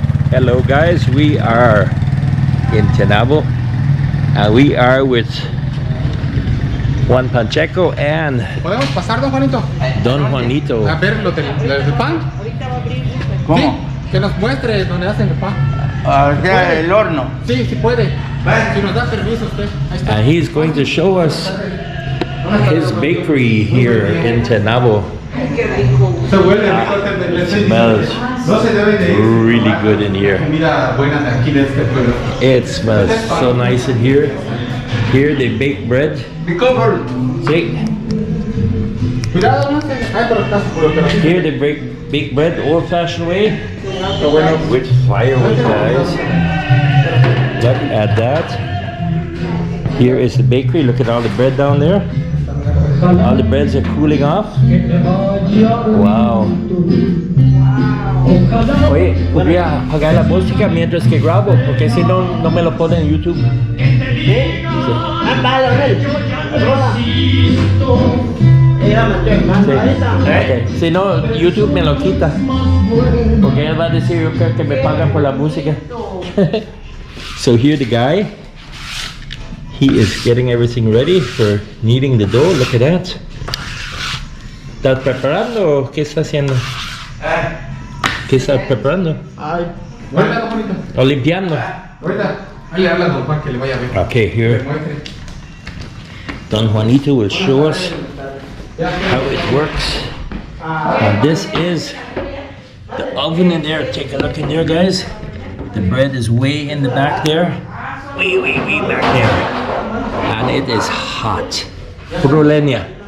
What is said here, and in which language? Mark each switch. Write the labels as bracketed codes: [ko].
[en] Hello guys, we are in Tenabo and we are with Juan Pacheco and [es] ¿Podemos pasar, don Juanito? Don Juanito. A ver lo del pan. ¿Cómo? Sí, que nos muestre dónde hacen el pan. O sea, el horno. Sí, sí puede. Si nos da permiso usted. Ahí está. [en] And he's going to show us his bakery here in Tenabo. [es] Se huele rico. [en] It smells really good in here. [es] Comida buena de aquí de este pueblo. [en] It smells so nice in here. Here they bake bread. See? [es] Cuidado, no se. Ay, pero está seguro que no. [en] Here they bake bread old-fashioned way with firewood, guys. Look at that. Here is the bakery. Look at all the bread down there. All the breads are cooling off. Wow. [es] Oye, podría apagar la música mientras que grabo, porque si no, no me lo ponen en YouTube. Sí. Okay. Si no, YouTube me lo quita. Porque él va a decir, yo creo que me pagan por la música. [en] So here the guy, he is getting everything ready for kneading the dough. Look at that. [es] ¿Estás preparando o qué está haciendo? ¿Qué estás preparando? Ahorita, don Juanito. ¿O limpiando? Ahorita. Ahí le habla a don Juan que le vaya a ver. [en] Okay, here. Don Juanito will show us how it works. And this is the oven in there. Take a look in there, guys. The bread is way in the back there. Way back there. And it is hot. [es] Puro leña.